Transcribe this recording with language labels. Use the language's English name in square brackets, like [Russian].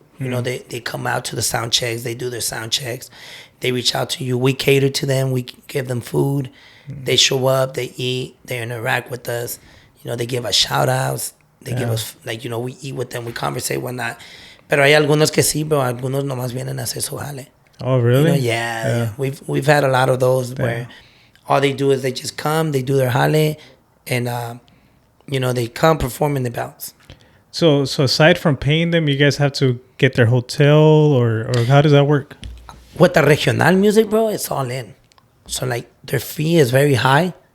[English] You know, they come out to the sound checks. They do their sound checks. They reach out to you. We cater to them. We give them food. They show up. They eat. They interact with us. You know, they give us shout outs. They give us, like, you know, we eat with them. We conversate, whatnot. [Spanish] Pero hay algunos que sí, bro. Algunos nomás vienen a hacer su jale. [English] Oh, really? You know, yeah. We've had a lot of those where all they do is they just come, they do their jale, and, you know, they come, perform, and they bounce. So aside from paying them, you guys have to get their hotel or how does that work? With the regional music, bro, it's all in. So, like, their fee is very high.